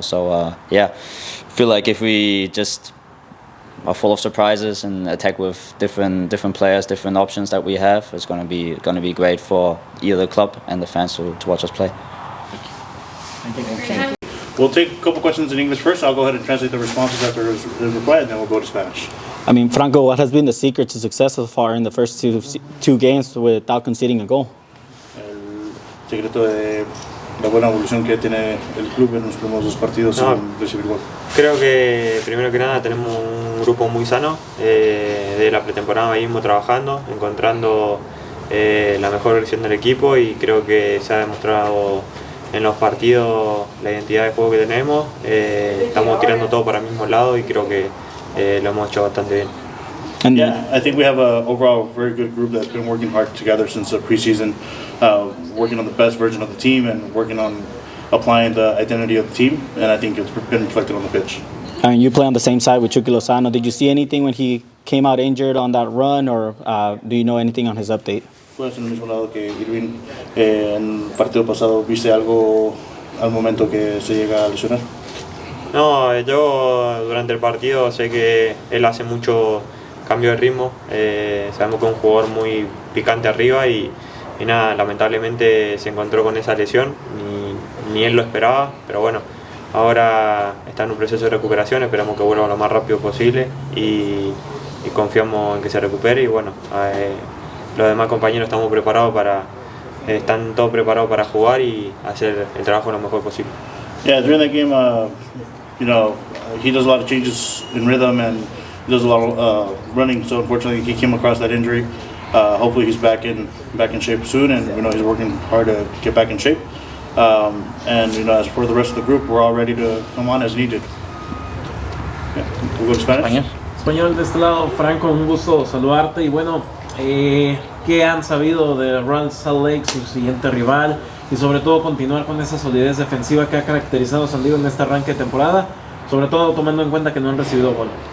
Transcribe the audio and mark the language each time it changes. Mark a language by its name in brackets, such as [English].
[English] So yeah, I feel like if we just are full of surprises and attack with different players, different options that we have, it's going to be great for either the club and the fans to watch us play. Thank you. We'll take a couple questions in English first. I'll go ahead and translate the responses after his reply, and then we'll go to Spanish. I mean, Franco, what has been the secret to success so far in the first two games without conceding a goal? [Spanish] El secreto de la buena evolución que tiene el club en los primeros dos partidos sin recibir gol. Creo que primero que nada tenemos un grupo muy sano. De la pretemporada venimos trabajando, encontrando la mejor versión del equipo, y creo que se ha demostrado en los partidos la identidad de juego que tenemos. Estamos tirando todo para el mismo lado y creo que lo hemos hecho bastante bien. [English] Yeah, I think we have a overall very good group that's been working hard together since the preseason, working on the best version of the team and working on applying the identity of the team, and I think it's been reflected on the pitch. I mean, you play on the same side with Chucky Lozano. Did you see anything when he came out injured on that run, or do you know anything on his update? [Spanish] Pues en el mismo lado que Irving, en el partido pasado, ¿viste algo al momento que se llega a lesionar? No, yo durante el partido sé que él hace mucho cambio de ritmo. Sabemos que es un jugador muy picante arriba y nada, lamentablemente se encontró con esa lesión, ni él lo esperaba, pero bueno, ahora está en un proceso de recuperación, esperamos que vuelva lo más rápido posible y confiamos en que se recupere, y bueno, los demás compañeros están todos preparados para jugar y hacer el trabajo lo mejor posible. [English] Yeah, during that game, you know, he does a lot of changes in rhythm and he does a lot of running, so unfortunately he came across that injury. Hopefully he's back in shape soon, and you know he's working hard to get back in shape. And you know, as for the rest of the group, we're all ready to come on as needed. Yeah. We'll go to Spanish. [Spanish] Español de este lado, Franco, un gusto saludarte. Y bueno, ¿qué han sabido de Real Salt Lake, su siguiente rival? Y sobre todo continuar con esa solidez defensiva que ha caracterizado a San Diego en este arranque de temporada, sobre todo tomando en cuenta que no han recibido gol.